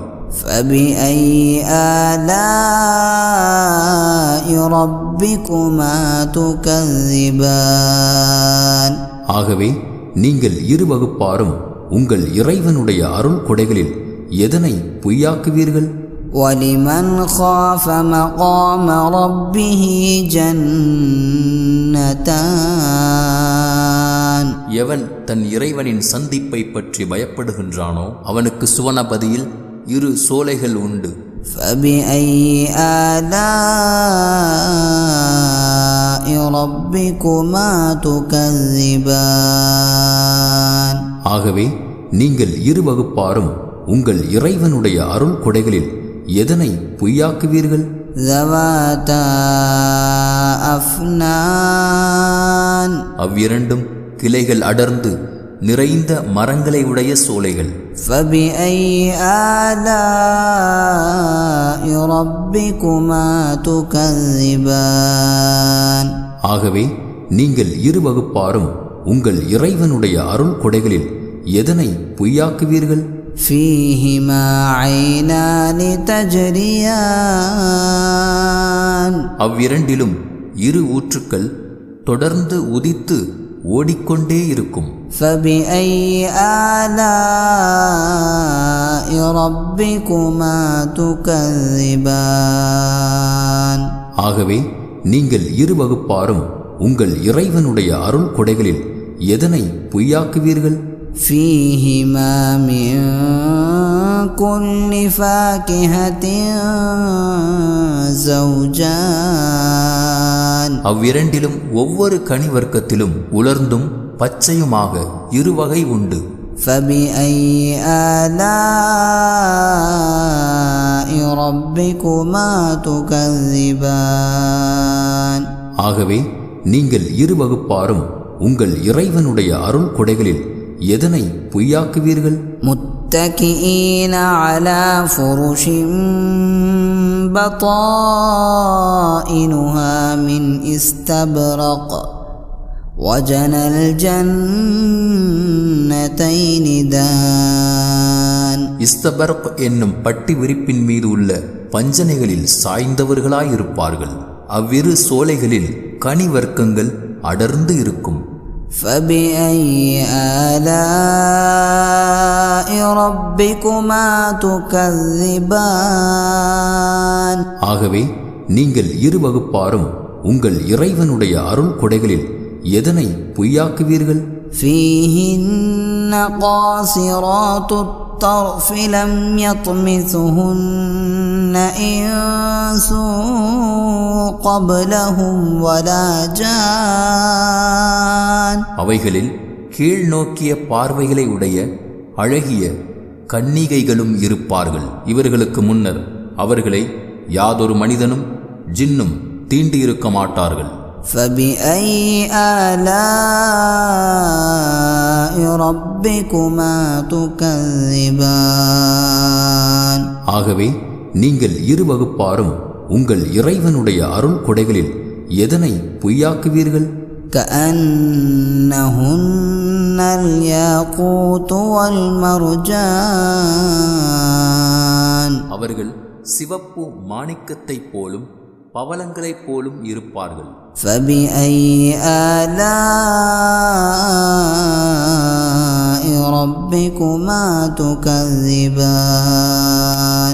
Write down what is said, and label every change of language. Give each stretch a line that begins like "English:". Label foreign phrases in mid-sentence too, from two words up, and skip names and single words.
Arabic: فبأي آلاء ربكما تكذبان.
Tamil: ஆகவே நீங்கள் இரு வகுப்பாரும் உங்கள் இறைவனுடைய அருள் கொடைகளில் எதனை பொய்யாக்குவீர்கள்?
Arabic: وَلِمَنْ خَافَ مَقَامَ رَبِّهِ جَنَّتَانِ.
Tamil: எவன் தன் இறைவனின் சந்திப்பை பற்றி பயப்படுகின்றானோ அவனுக்கு சுவனபதியில் இரு சோலைகள் உண்டு.
Arabic: فَبِأَيِّ آلَاءِ رَبِّكُمَا تُكَذِّبَانِ.
Tamil: ஆகவே நீங்கள் இரு வகுப்பாரும் உங்கள் இறைவனுடைய அருள் கொடைகளில் எதனை பொய்யாக்குவீர்கள்?
Arabic: ذَوَاتَا أَفْنَانٍ.
Tamil: அவ்விரண்டும் கிளைகள் அடர்ந்து நிறைந்த மரங்களை உடைய சோலைகள்.
Arabic: فَبِأَيِّ آلَاءِ رَبِّكُمَا تُكَذِّبَانِ.
Tamil: ஆகவே நீங்கள் இரு வகுப்பாரும் உங்கள் இறைவனுடைய அருள் கொடைகளில் எதனை பொய்யாக்குவீர்கள்?
Arabic: فِيهِمَا عَيْنَانِ تَجْرِيَانِ.
Tamil: அவ்விரண்டிலும் இரு ஊற்றுக்கள் தொடர்ந்து உதித்து ஓடிக்கொண்டே இருக்கும்.
Arabic: فَبِأَيِّ آلَاءِ رَبِّكُمَا تُكَذِّبَانِ.
Tamil: ஆகவே நீங்கள் இரு வகுப்பாரும் உங்கள் இறைவனுடைய அருள் கொடைகளில் எதனை பொய்யாக்குவீர்கள்?
Arabic: فِيهِمَا مِن كُلِّ فَاكِهَةٍ زَوْجَانِ.
Tamil: அவ்விரண்டிலும் ஒவ்வொரு கனி வர்க்கத்திலும் உலர்ந்தும் பச்சையுமாக இருவகை உண்டு.
Arabic: فَبِأَيِّ آلَاءِ رَبِّكُمَا تُكَذِّبَانِ.
Tamil: ஆகவே நீங்கள் இரு வகுப்பாரும் உங்கள் இறைவனுடைய அருள் கொடைகளில் எதனை பொய்யாக்குவீர்கள்?
Arabic: مُتَّكِئِينَ عَلَى فُرُشٍ بَطَائِنُهَا مِنْ إِسْتَبْرَقٍ وَجَنَى الْجَنَّتَيْنِ دَانٍ.
Tamil: இஸ்தபர்க் என்னும் பட்டி விரிப்பின் மீது உள்ள பஞ்சனைகளில் சாய்ந்தவர்களாயிருப்பார்கள். அவ்விரு சோலைகளில் கனி வர்க்கங்கள் அடர்ந்து இருக்கும்.
Arabic: فَبِأَيِّ آلَاءِ رَبِّكُمَا تُكَذِّبَانِ.
Tamil: ஆகவே நீங்கள் இரு வகுப்பாரும் உங்கள் இறைவனுடைய அருள் கொடைகளில் எதனை பொய்யாக்குவீர்கள்?
Arabic: فيهن قاصرات الطرف لم يطمثهن إنس قبلهم ولا جان.
Tamil: அவைகளில் கீழ் நோக்கிய பார்வைகளை உடைய அழகிய கன்னிகைகளும் இருப்பார்கள். இவர்களுக்கு முன்னர் அவர்களை யாதொரு மனிதனும் ஜின்னும் தீண்டியிருக்க மாட்டார்கள்.
Arabic: فبأي آلاء ربكما تكذبان.
Tamil: ஆகவே நீங்கள் இரு வகுப்பாரும் உங்கள் இறைவனுடைய அருள் கொடைகளில் எதனை பொய்யாக்குவீர்கள்?
Arabic: كأنهن الياقوت والمرجان.
Tamil: அவர்கள் சிவப்பு மாணிக்கத்தைப் போலும் பவளங்களைப் போலும் இருப்பார்கள்.
Arabic: فبأي آلاء ربكما تكذبان.